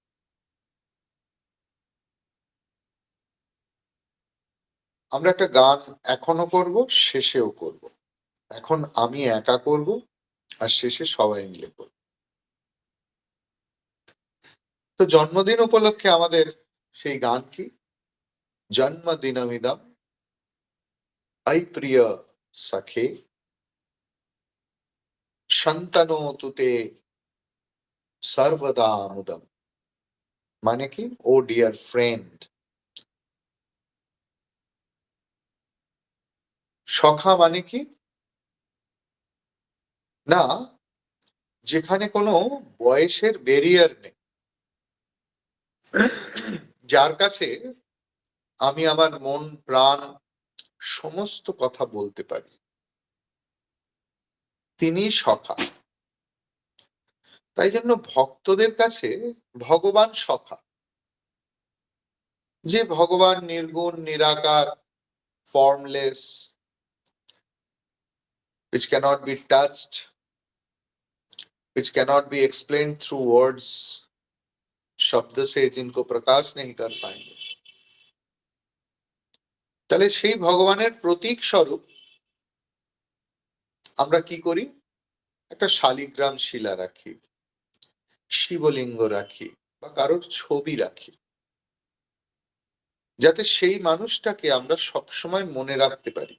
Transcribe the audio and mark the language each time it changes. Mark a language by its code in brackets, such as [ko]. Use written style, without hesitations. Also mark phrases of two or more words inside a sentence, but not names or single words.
[bn] আমরা একটা গান এখনো করব, শেষেও করব। এখন আমি একা করব আর শেষে সবাই মিলে করব। তো জন্মদিন উপলক্ষে আমাদের সেই গান কি? [sa] জন্মদিনমিদম ऐ प्रिय सखे शंतनोतु ते सर्वदा मुदम। [bn] মানে কি? [en] O dear friend, [bn] সখা মানে কি না, যেখানে কোনো বয়সের ব্যারিয়ার নেই, যার কাছে আমি আমার মন প্রাণ সমস্ত কথা বলতে পারি, তিনি সখা। তাই জন্য ভক্তদের কাছে ভগবান সখা, যে ভগবান নির্গুণ নিরাকার, ফর্মলেস, [en] which cannot be touched, which cannot be explained through words, [hi] शब्द से जिनको प्रकाश नहीं कर पाएंगे। [bn] তাহলে সেই ভগবানের প্রতীক স্বরূপ আমরা কি করি, একটা শালিগ্রাম শিলা রাখি, শিবলিঙ্গ রাখি, বা কারোর ছবি রাখি, যাতে সেই মানুষটাকে আমরা সবসময় মনে রাখতে পারি।